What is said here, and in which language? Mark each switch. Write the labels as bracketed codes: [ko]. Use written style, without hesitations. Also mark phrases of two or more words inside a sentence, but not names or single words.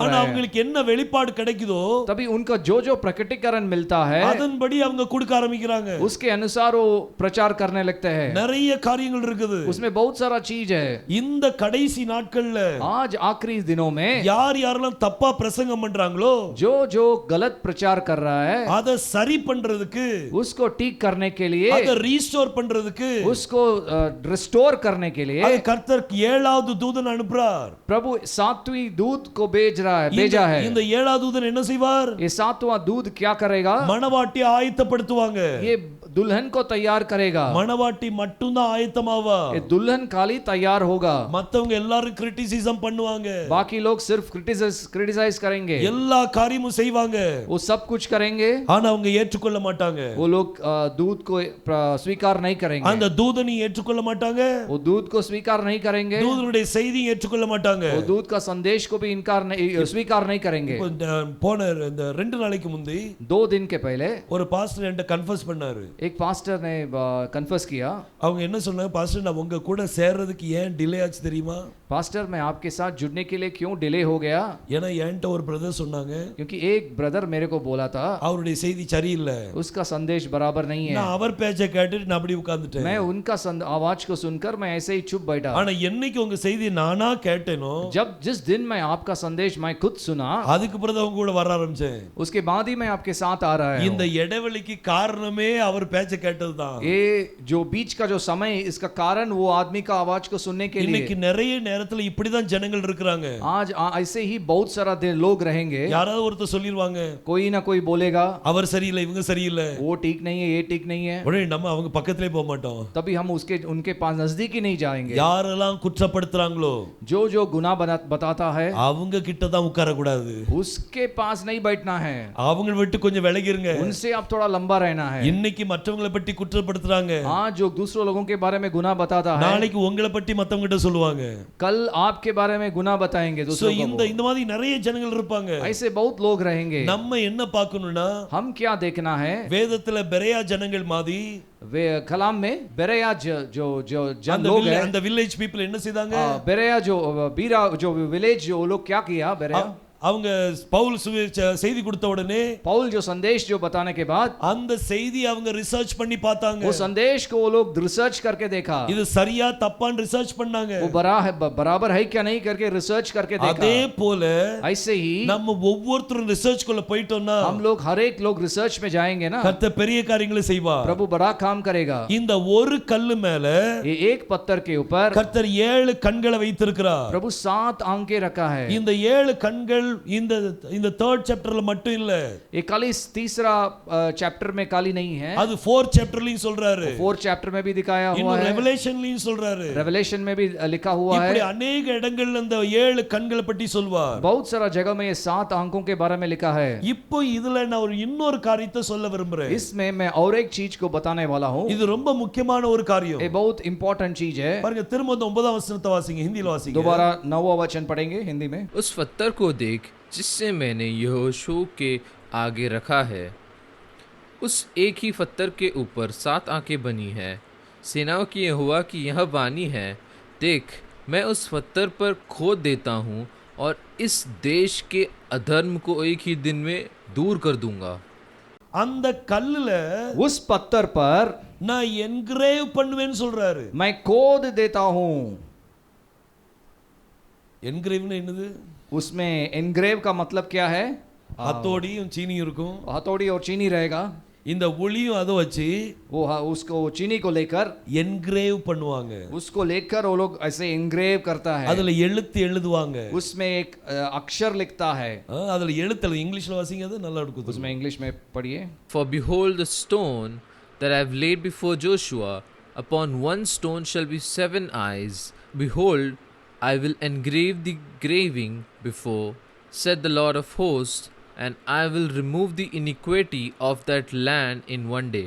[ta] ஆனா [hi] रहा है. [ta] அவங்களுக்கு என்ன வெளிப்பாடு கிடைக்குதோ [hi] तभी उनका जो प्रकटीकरण मिलता है [ta] அதன்படி அவங்க கொடுக்க ஆரம்பிக்கிறாங்க. [hi] उसके अनुसार वो प्रचार करने लगते हैं. [ta] நிறைய காரியங்கள் இருக்குது. [hi] उसमें बहुत सारा चीज है. [ta] இந்த கடைசி நாட்கள்ல [hi] आज आखिरी दिनों में [ta] யாரெல்லாம் தப்பா பிரசங்கம் பண்றாங்களோ [hi] जो गलत प्रचार कर रहा है [ta] அத சரி பண்றதுக்கு [hi] उसको ठीक करने के लिए [ta] அத ரீஸ்டோர் பண்றதுக்கு [hi] उसको रिस्टोर करने के लिए [ta] அது கர்த்தர் 7வது தூதன் அனுப்புறார். [hi] प्रभु 7वीं दूत को भेजा है. [ta] இந்த 7வது தூதன் என்ன செய்வார்? [hi] ये 7वां दूत क्या करेगा? [ta] மணவாட்டி ஆயத்தப்படுத்துவாங்க. [hi] ये दुल्हन को तैयार करेगा. [ta] மணவாட்டி மட்டும் தான் ஆயத்தமாவா. [hi] ये दुल्हन खाली तैयार होगा. [ta] மத்தவங்க எல்லாரும் கிரிட்டிசிசம் பண்ணுவாங்க. [hi] बाकी लोग सिर्फ क्रिटिसाइज करेंगे. [ta] எல்லா காரியமும் செய்வாங்க. [hi] वो सब कुछ करेंगे. [ta] ஆனா அவங்க ஏற்றுக்கொள்ள மாட்டாங்க. [hi] वो लोग दूत को स्वीकार नहीं करेंगे. [ta] அந்த தூதனை ஏற்றுக்கொள்ள மாட்டாங்க. [hi] वो दूत को स्वीकार नहीं करेंगे. [ta] தூதனுடைய செய்தியை ஏற்றுக்கொள்ள மாட்டாங்க. [hi] वो दूत का संदेश को भी स्वीकार नहीं करेंगे. [ta] போன இந்த 2 நாளைக்கு முந்தி [hi] 2 दिन के पहले [ta] ஒரு பாஸ்டர் என்கிட்ட கன்ஃபஸ் பண்ணாரு. [hi] एक पास्टर ने कन्फेस किया. [ta] அவங்க என்ன சொன்னாங்க? பாஸ்டர் நான் உங்க கூட சேர்றதுக்கு ஏன் டிலே ஆச்சு தெரியுமா? [hi] पास्टर मैं आपके साथ जुड़ने के लिए क्यों डिले हो गया? [ta] ஏன்னா என்கிட்ட ஒரு பிரதர் சொன்னாங்க, [hi] क्योंकि एक ब्रदर मेरे को बोला था [ta] அவருடைய செய்தி சரியில்லை, [hi] उसका संदेश बराबर नहीं है. [ta] நான் அவர் பேச்சை கேட்டுட்டு நான் அப்படி உட்கார்ந்துட்டேன். [hi] मैं उनका आवाज को सुनकर मैं ऐसे ही चुप बैठा. [ta] ஆனா என்னைக்கு உங்க செய்தி நானா கேட்டேனோ [hi] जिस दिन मैं आपका संदेश मैं खुद सुना [ta] அதுக்கு பிறகு அவங்க கூட வர ஆரம்பிச்சேன். [hi] उसके बाद ही मैं आपके साथ आ रहा है. [ta] இந்த இடைவெளிக்கு காரணமே அவர் பேச்சை கேட்டதுதான். [hi] ये जो बीच का जो समय इसका कारण वो आदमी का आवाज को सुनने के लिए. [ta] இன்னைக்கு நிறைய நேரத்துல இப்படிதான் ஜனங்கள் இருக்காங்க. [hi] आज ऐसे ही बहुत सारा लोग रहेंगे. [ta] யாராவது ஒருத்தர் சொல்லிடுவாங்க, [hi] कोई ना कोई बोलेगा [ta] அவர் சரியில்லை, இவங்க சரியில்லை, [hi] वो ठीक नहीं है, ये ठीक नहीं है. [ta] உடனே நம்ம அவங்க பக்கத்திலே போக மாட்டோம். [hi] तभी हम उनके पास नजदीक ही नहीं जाएंगे. [ta] யாரெல்லாம் குற்றப்படுத்துறாங்களோ [hi] जो गुनाह बताता है [ta] அவங்க கிட்ட தான் உட்கார கூடாது. [hi] उसके पास नहीं बैठना है. [ta] அவங்க விட்டு கொஞ்சம் விலகி இருங்க. [hi] उनसे आप थोड़ा लंबा रहना है. [ta] இன்னைக்கு மற்றவங்களை பற்றி குற்றப்படுத்துறாங்க, [hi] आज जो दूसरे लोगों के बारे में गुनाह बताता है [ta] நாளைக்கு உங்களை பற்றி மத்தவங்க கிட்ட சொல்லுவாங்க. [hi] कल आपके बारे में गुनाह बताएंगे दूसरों को. [ta] இந்த மாதிரி நிறைய ஜனங்கள் இருப்பாங்க. [hi] ऐसे बहुत लोग रहेंगे. [ta] நம்ம என்ன பார்க்கணும்னா [hi] हम क्या देखना है? [ta] வேதத்துல பெரையா ஜனங்கள் மாதிரி [hi] वे कलाम में बेरेया जो जन लोग हैं, [ta] அந்த [en] village people [ta] என்ன செய்தாங்க? [hi] बेरेया जो बीरा जो विलेज जो लोग क्या किया? बेरेया [ta] அவங்க பவுல் செய்தி கொடுத்த உடனே [hi] पौल जो संदेश जो बताने के बाद [ta] அந்த செய்தி அவங்க ரிசர்ச் பண்ணி பார்த்தாங்க. [hi] वो संदेश को वो लोग रिसर्च करके देखा. [ta] இது சரியா தப்பான்னு ரிசர்ச் பண்ணாங்க. [hi] वो बराबर है क्या नहीं करके रिसर्च करके देखा. [ta] அதே போல [hi] ऐसे ही [ta] நம்ம ஒவ்வொருத்தரும் ரிசர்ச் குள்ள போய்ட்டோம்னா [hi] हम लोग हर एक लोग रिसर्च में जाएंगे ना, [ta] கர்த்தர் பெரிய காரியங்களை செய்வார். [hi] प्रभु बड़ा काम करेगा. [ta] இந்த ஒரு கல்லு மேல [hi] ये एक पत्थर के ऊपर [ta] கர்த்தர் 7 கண்களை வைத்திருக்கிறார். [hi] प्रभु 7 आंखें रखा है. [ta] இந்த 7 கண்கள் இந்த 3rd சாப்டர்ல மட்டும் இல்ல, [hi] ये खाली तीसरा चैप्टर में खाली नहीं है, [ta] அது 4th சாப்டர்லயும் சொல்றாரு, [hi] 4th चैप्टर में भी दिखाया हुआ है, [ta] ரெவலேஷன்லயும் சொல்றாரு, [hi] रेवलेशन में भी लिखा हुआ है. [ta] இப்படி अनेक இடங்கள்ல அந்த 7 கண்களை பற்றி சொல்வார். [hi] बहुत सारा जगह में ये 7 आंखों के बारे में लिखा है. [ta] இப்போ இதுல நான் ஒரு இன்னொரு காரியத்தை சொல்ல விரும்புறேன். [hi] इसमें मैं और एक चीज को बताने वाला हूं. [ta] இது ரொம்ப முக்கியமான ஒரு காரியம். [hi] ये बहुत इंपॉर्टेंट चीज है. [ta] பாருங்க, திரும்ப 9ஆம் வசனத்தை வாசிங்க, हिंदीல வாசிங்க. [hi] दोबारा 9वां वचन पढ़ेंगे हिंदी में. उस पत्थर को देख जिससे मैंने यहोशू के आगे रखा है, उस एक ही पत्थर के ऊपर 7 आंखें बनी है। सेनाओं की यहोवा की यह वाणी है, देख मैं उस पत्थर पर खोद देता हूँ और इस देश के अधर्म को एक ही दिन में दूर कर दूंगा। [ta] அந்த கல்லுல [hi] उस पत्थर पर [ta] நான் என்கிரேவ் பண்ணுவேன்னு சொல்றாரு. [hi] मैं खोद देता हूँ। [ta] என்கிரேவ்னா என்னது? [hi] उसमें एनग्रेव का मतलब क्या है? [ta] ஹத்தோடியும் சீனியும் இருக்கும். [hi] हथौड़ी और चीनी रहेगा। [ta] இந்த ஒளியும் அதை வச்சு [hi] वो उसको चीनी को लेकर [ta] என்கிரேவ் பண்ணுவாங்க. [hi] उसको लेकर वो लोग ऐसे एनग्रेव करता है। [ta] அதுல எழுத்து எழுதுவாங்க. [hi] उसमें एक अक्षर लिखता है। [ta] அதுல எழுத்து இங்கிலீஷ்ல வாசிங்க, அது நல்லா இருக்கும். [hi] उसमें इंग्लिश में पढ़िए। [en] For behold the stone that I have laid before Joshua, upon one stone shall be 7 eyes. Behold, I will engrave the graving before, said the Lord of hosts, and I will remove the iniquity of that land in one day.